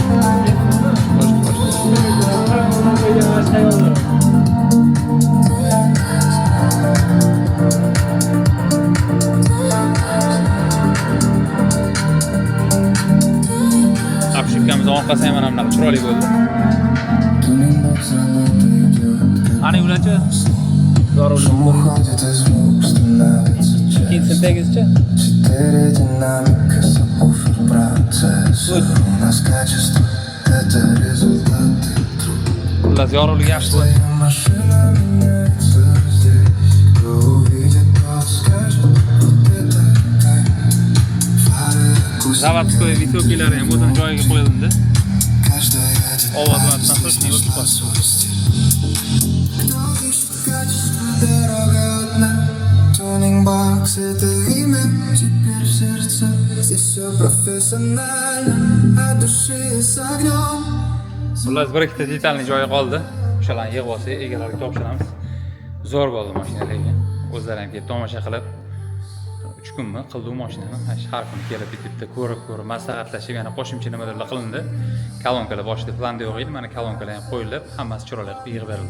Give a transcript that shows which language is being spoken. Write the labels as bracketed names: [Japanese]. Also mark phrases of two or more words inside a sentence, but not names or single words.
[Uzbek] Obshivkamiz orqasi ham mana bunaqa chiroyli bo'ldi. Ani ularchi? Zo'r bo'ldi. ikkinchi sinfdagizcha [Russian] Четыре динамика, сабвуфер, процессор. У нас качество, это результаты труда. [Uzbek] xullas yorug'lik yaxshi bo'ldi. [Russian] Твоя машина меняется здесь. Кто увидит, тот скажет, вот это кайф. Фары акустика, [Uzbek] Заводskoy vitoklari ham o'zini joyiga qo'yildi. [Russian] каждая [Uzbek] Ovoz [Russian] деталь [Uzbek] bilan nasochniy o'tib [Russian] по [Uzbek] qoldi. [Russian] свой стиль. Кто ищет качество, дорога одна. Тюнинг-бокс — это имя теперь в сердце. Здесь все профессионально, от души и с огнем. [Uzbek] Xullas bir ikkita detalni joyi qoldi. O'shalarni yig'ib olsak, egalariga topshiramiz. Zo'r bo'ldi mashinalarga. O'zlari ham kelib tomosha qilib 3 kunmi qildi u mashinani. Har kuni kelib bitta ko'rib, maslahatlashib, yana qo'shimcha nimalarlar qilindi. Kolonkalar boshida planda yo'q edi. Mana kolonkalar ham qo'yilib, hammasi chiroyli qilib yig'ib berildi.